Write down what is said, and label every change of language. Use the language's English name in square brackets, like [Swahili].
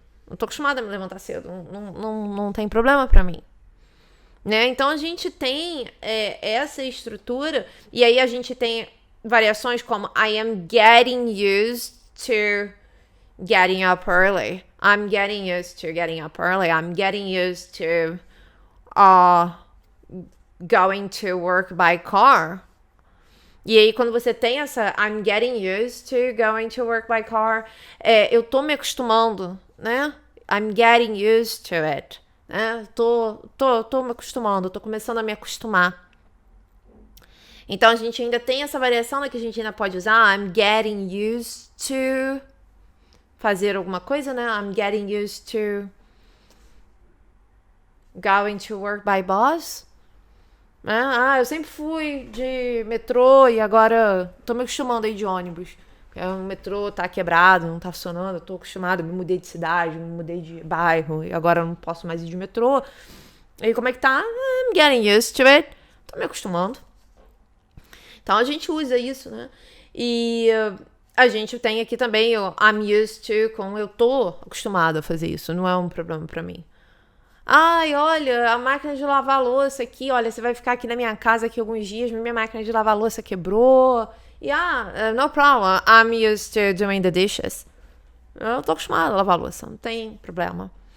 [Portuguese] Eu tô acostumada a me levantar cedo. Não tem problema pra mim. Né? Então, a gente tem essa estrutura, e aí a gente tem variações como [English] I am getting used to getting up early. I'm getting used to getting up early. I'm getting used to going to work by car. [Portuguese] E aí, quando você tem essa [English] I'm getting used to going to work by car, [Portuguese] eu tô me acostumando, né? [English] I'm getting used to it. Né? [Portuguese] Tô me acostumando, tô começando a me acostumar. Então, a gente ainda tem essa variação, né, que a gente ainda pode usar. [English] I'm getting used to [Portuguese] fazer alguma coisa, né? [English] I'm getting used to going to work by bus. [Portuguese] Eu sempre fui de metrô e agora tô me acostumando aí de ônibus. O metrô tá quebrado, não tá funcionando, eu tô acostumada, me mudei de cidade, me mudei de bairro e agora eu não posso mais ir de metrô. E como é que tá? [English] I'm getting used to it. [Portuguese] Tô me acostumando. Então a gente usa isso, né? E a gente tem aqui também o [English] I'm used to, [Portuguese] com eu tô acostumada a fazer isso, não é um problema pra mim. Olha, a máquina de lavar louça aqui, olha, você vai ficar aqui na minha casa aqui alguns dias, minha máquina de lavar louça quebrou. [English] E no problem, I'm used to doing the dishes. [Portuguese] Eu tô acostumada a lavar louça, não tem problema.